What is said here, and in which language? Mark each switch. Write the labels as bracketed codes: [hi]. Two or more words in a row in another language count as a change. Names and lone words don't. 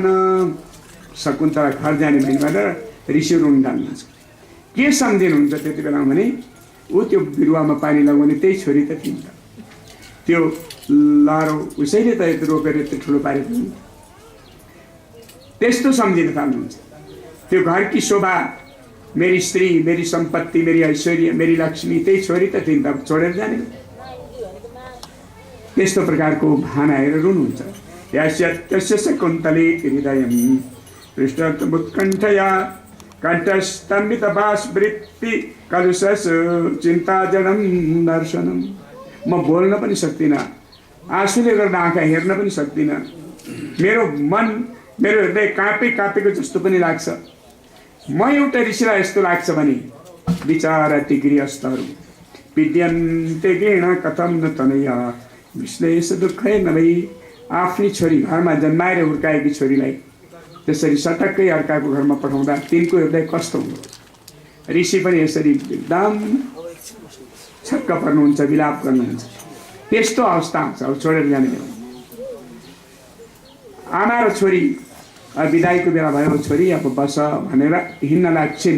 [ne] शकुन्तला घर जाने भनी भनेर ऋषि रुन जान्नुहुन्छ। के सम्झिनुहुन्छ त्यति बेला भने, ऊ त्यो बिरुवामा पानी लगाउने त्यही छोरी त थिइन्। त्यो लहरो उसैले त रोपेर यत्रो ठुलो पारेको हुन्। त्यस्तो सम्झिन थाल्नुहुन्छ। त्यो घरकी शोभा, मेरी स्त्री, मेरी सम्पत्ति, मेरी ऐश्वर्य, मेरी लक्ष्मी त्यही छोरी त थिइन्, त छोडेर जाने। त्यस्तो प्रकारको भान आएर रुनुहुन्छ। [sa] यस्य शकुन्तले हृदयं पृष्ठमुत्कण्ठया कण्ठस्तम्भितभासवृत्ति कलुषस चिन्ताजडं दर्शनम्। [ne] म बोल्न पनि सक्दिनँ, आँसुले गर्दा आँखा हेर्न पनि सक्दिनँ। मेरो मन, मेरो हृदय काँपेको जस्तो पनि लाग्छ। म एउटा ऋषिलाई यस्तो लाग्छ भने, विचार ती गृहस्थहरू [sa] विद्यन्ते गृण कथम न तनया विश्लेष दुःखै [ne] नभई। आफ्नी छोरी घरमा जन्माएर हुर्काएकी छोरीलाई त्यसरी सटक्कै अर्काको घरमा पठाउँदा तिनको हृदय कस्तो हुन्छ। ऋषि पनि यसरी एकदम छक्क पर्नुहुन्छ, विलाप गर्नुहुन्छ। त्यस्तो अवस्था आउँछ अब छोडेर जाने बेला। आमा र छोरी बिदाईको बेला भयो, छोरी अब बस भनेर हिँड्न लाग्छिन्।